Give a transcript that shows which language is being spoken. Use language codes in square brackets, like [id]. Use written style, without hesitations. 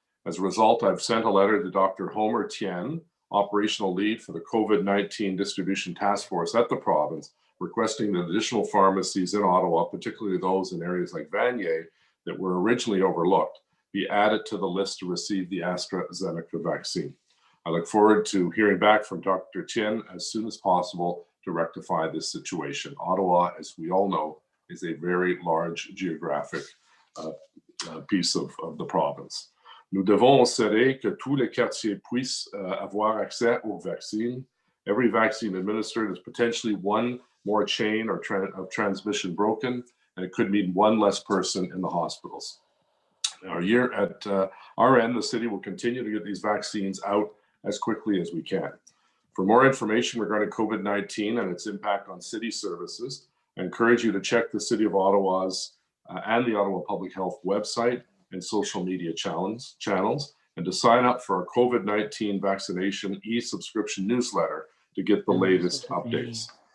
[en] As a result, I've sent a letter to Dr. Homer Tien, operational lead for the COVID-19 distribution task force at the province, requesting that additional pharmacies in Ottawa, particularly those in areas like Vanier that were originally overlooked, be added to the list to receive the AstraZeneca vaccine. I look forward to hearing back from Dr. Tien as soon as possible to rectify this situation. Ottawa, as we all know, is a very large geographic piece of the province. [fr] Nous devons assurer que tous les quartiers puissent avoir accès aux vaccines. [en] Every vaccine administered is potentially one more chain of transmission broken, and it could mean one less person in the hospitals. At our end, the city will continue to get these vaccines out as quickly as we can. For more information regarding COVID-19 and its impact on city services, I encourage you to check the City of Ottawa's and the Ottawa Public Health website and social media channels, and to sign up for our COVID-19 vaccination e-subscription newsletter to get the latest updates.